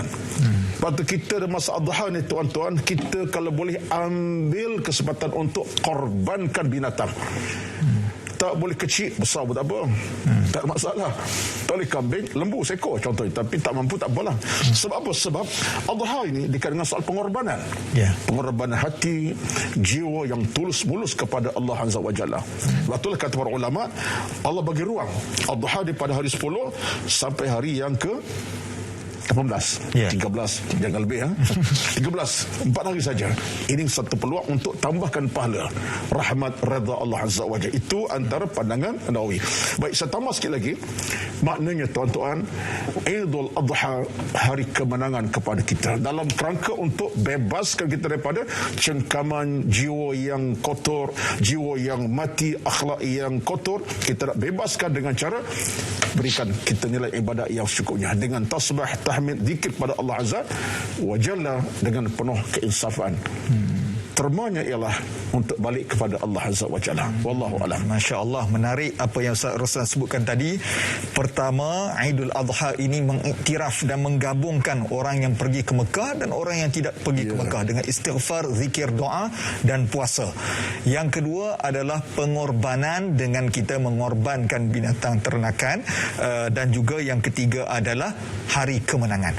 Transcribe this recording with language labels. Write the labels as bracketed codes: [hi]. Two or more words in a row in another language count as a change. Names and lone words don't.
[ms] Waktu kita ada masa Adha ni tuan-tuan, kita kalau boleh ambil kesempatan untuk korbankan binatang. Tak boleh kecil, besar pun tak apa. Tak ada masalah. Tak boleh kambing, lembu, seekor contohnya. Tapi tak mampu, tak apalah. Sebab apa? Sebab Adha ini dikait dengan soal pengorbanan. Pengorbanan hati, jiwa yang tulus-mulus kepada Allah [ar] عز وجل. [ms] Itulah kata para ulama, Allah bagi ruang Adha daripada hari 10 sampai hari yang ke 18, Ya. 13, jangan lebih 13, 4 hari saja. Ini satu peluang untuk tambahkan pahala, rahmat, redha Allah [ar] عز وجل. [ms] Itu antara pandangan Nawawi. Baik, saya tambah sikit lagi. Maknanya tuan-tuan, Idul Adha, hari kemenangan kepada kita, dalam kerangka untuk bebaskan kita daripada cengkaman jiwa yang kotor, jiwa yang mati, akhlak yang kotor. Kita nak bebaskan dengan cara berikan kita nilai ibadat yang secukupnya, dengan tasbih, tahmid, zikir pada Allah [ar] عز وجل [ms] dengan penuh keinsafan. Termanya ialah untuk balik kepada Allah [ar] عز وجل. والله أعلم. ما شاء الله, [ms] menarik apa yang Ustaz Roslan sebutkan tadi. Pertama, Aidul Adha ini mengiktiraf dan menggabungkan orang yang pergi ke Mekah dan orang yang tidak pergi ke Mekah dengan istighfar, zikir, doa dan puasa. Yang kedua adalah pengorbanan dengan kita mengorbankan binatang ternakan, dan juga yang ketiga adalah hari kemenangan.